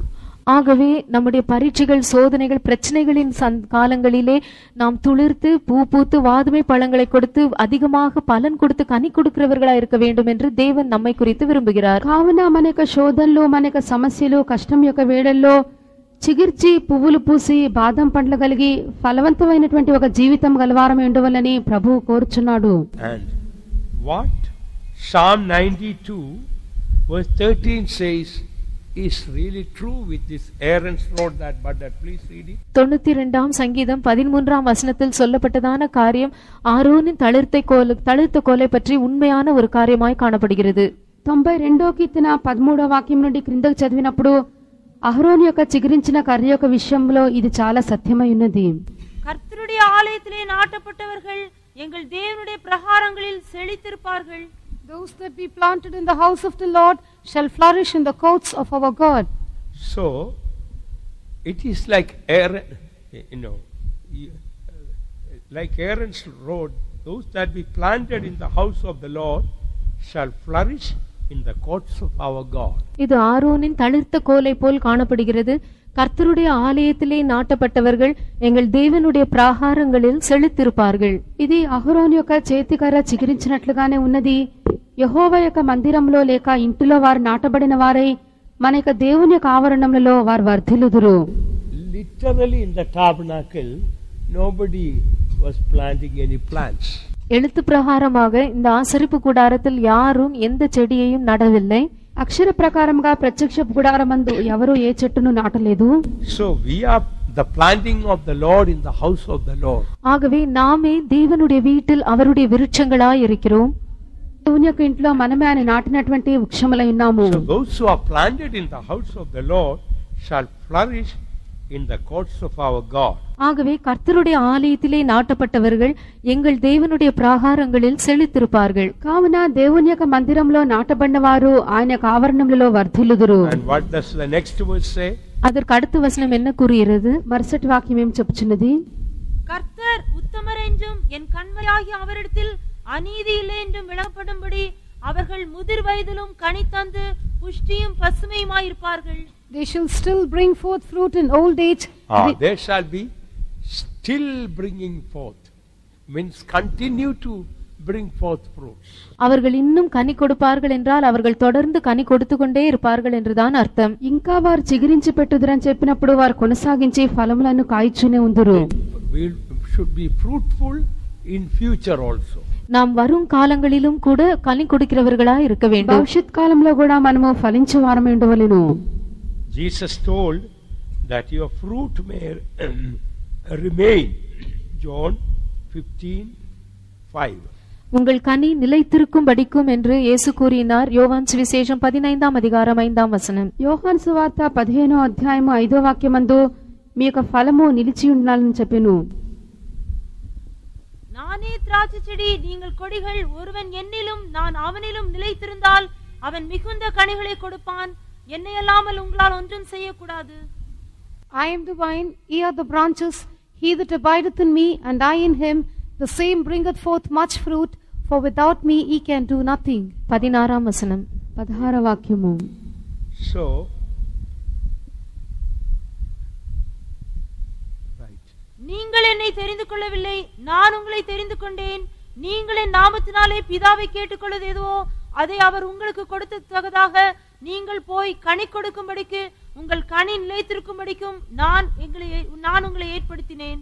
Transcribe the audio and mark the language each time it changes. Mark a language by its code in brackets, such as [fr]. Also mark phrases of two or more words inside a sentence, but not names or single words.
[ta] ஆகவே நம்முடைய பரீட்சைகள் சோதனைகள் பிரச்சனைகளின் காலங்களிலே நாம் துளிர்த்து பூ பூத்து வாதுமை பழங்களை கொடுத்து அதிகமாக பலன் கொடுத்து கனி கொடுக்கிறவர்களா இருக்க வேண்டும் என்று தேவன் நம்மை குறித்து விரும்புகிறார். [te] కావున మన యొక్క శోధనలు మన యొక్క సమస్యలు కష్టం యొక్క వేళల్లో చిగిర్చి పువ్వులు పూసి బాదం పండ్లు కలిగి ఫలవంతమైనటువంటి ఒక జీవితం గలవారం ఉండవాలని ప్రభువు కోరుచున్నాడు. [en] And what Psalm 92 verse 13 says is really true with this Aaron's rod that budded. Please read it. [ta] 92ஆம் சங்கீதம் 13ஆம் வசனத்தில் சொல்லப்பட்டதான காரியம் ஆரோனின் தளிர்த்த கோலை பற்றி உண்மையான ஒரு காரியமாய் காணப்படுகிறது. [te] 92వ కీర్తన 13వ వాక్యం నుండి క్రిందకు చదివినప్పుడు అహరోను యొక్క చిగురించిన కర్ర యొక్క విషయంలో ఇది చాలా సత్యమై ఉన్నది. [ta] கர்த்தருடைய ஆலயத்திலே நாட்டப்பட்டவர்கள் எங்கள் தேவனுடைய பிரகாரங்களில் செழித்திருப்பார்கள். [en] Those that be planted in the house of the Lord shall flourish in the courts of our God. So, it is like Aaron, like Aaron's road, those that be planted in the house of the Lord shall flourish in the courts of our God. [ta] இது ஆரோனின் தளிர்த்த கோலை போல் காணப்படுகிறது. கர்த்தருடைய ஆலயத்திலே நாட்டப்பட்டவர்கள் எங்கள் தேவனுடைய ప్రాహారంகளில் செழித்திருப்பார்கள். [te] ఇది అహరోను యొక్క చేతికర్ర చిగురించినట్లుగానే ఉన్నది. యెహోవా యొక్క మందిరంలో లేక ఇంటిలో వారు నాటబడిన వారై మన యొక్క దేవుని యొక్క ఆవరణంలో వారు వర్ధిల్లుదురు. [en] Literally in the tabernacle, nobody was planting any plants. [ta] எழுத்து பிரகாரமாக இந்த ஆசரிப்பு கூடாரத்தில் யாரும் எந்த செடியையும் நடவில்லை. [te] అక్షర ప్రకారంగా ప్రత్యక్ష గుడారమందు ఎవరు ఏ చెట్టును నాటలేదు. [en] So we are the planting of the Lord in the house of the Lord. [ta] ஆகவே நாமே தேவனுடைய வீட்டில் அவருடைய விருட்சங்களாய் இருக்கிறோம். [te] దేవుని యొక్క ఇంట్లో మనమే ఆయన నాటినటువంటి వృక్షములై ఉన్నాము. [en] So those who are planted in the house of the Lord shall flourish in the courts of our God. [ta] ஆகவே கர்த்தருடைய ஆலயத்திலே நாட்டப்பட்டவர்கள் எங்கள் தேவனுடைய ప్రాహారంகளில் செழித்திருப்பார்கள். [te] కావున దేవుని యొక్క మందిరంలో నాటబడిన వారు ఆయన యొక్క ఆవరణములలో వర్ధిల్లుదురు. [en] And what does the next verse say? [ta] அதற்கு அடுத்த வசனம் என்ன கூறுகிறது? [te] మరుసటి వాక్యం ఏం చెప్పుచున్నది? [ta] கர்த்தர் உத்தமர் என்றும் என் கண்மலையாகிய அவரிடத்தில் அநீதி இல்லை என்றும் விளங்கப்படும்படி அவர்கள் முதிர் வயதிலும் கனி தந்து புஷ்டியும் பசுமையுமாயிருப்பார்கள். [en] They shall still bring forth fruit in old age. They shall be still bringing forth. Means continue to bring forth fruits. [ta] அவர்கள் இன்னும் கனி கொடுப்பார்கள் என்றால் அவர்கள் தொடர்ந்து கனி கொடுத்து கொண்டே இருப்பார்கள் என்றுதான் அர்த்தம். [te] ఇంకా వారు చిగురించి పెట్టుదురని చెప్పినప్పుడు వారు కొనసాగించి ఫలములను కాయిచునే ఉందురు. [en] We should be fruitful in future also. [ta] நாம் வரும் காலங்களிலும் கூட கனி கொடுக்கிறவர்களாய் இருக்க வேண்டும். [te] భవిష్యత్ కాలంలో కూడా మనము ఫలించే వారమై ఉండవలెను. [en] Jesus told that your fruit may remain. John 15:5. [ta] உங்கள் கனி நிலைத்திருக்கும் படிக்கும் என்று இயேசு கூறினார். யோவான் சுவிசேஷம் 15ஆம் அதிகாரம் 5ஆம் வசனம். [te] యోహాను సువార్త 15వ అధ్యాయము 5వ వాక్యమందు మీ యొక్క ఫలము నిలిచి ఉండాలని చెప్పెను. [ta] நானே திராட்சை செடி, நீங்கள் கொடிகள். ஒருவன் என்னிலும் நான் அவனிலும் நிலைத்திருந்தால் அவன் மிகுந்த கனிகளை கொடுப்பான். என்னை அல்லாமல் உங்களால் ஒன்றும் செய்யக்கூடாது. [en] I am the vine, ye are the branches. He that abideth in me, and I in him, the same bringeth forth much fruit. For without me ye can do nothing. [ta] 16ஆம் வசனம். [te] 16వ వాక్యము. [en] So, right. [ta] நீங்கள் என்னை தெரிந்து கொள்ளவில்லை, நான் உங்களை தெரிந்து கொண்டேன். நீங்கள் என் நாமத்தினாலே பிதாவை கேட்டுக்கொள்வது எதுவோ அதை அவர் உங்களுக்கு கொடுத்ததாக நீங்கள் போய் கனி கொடுக்கும்படிக்கு உங்கள் கனி நிலைத்திருக்கும்படிக்கும் நான் உங்களை ஏற்படுத்தினேன்.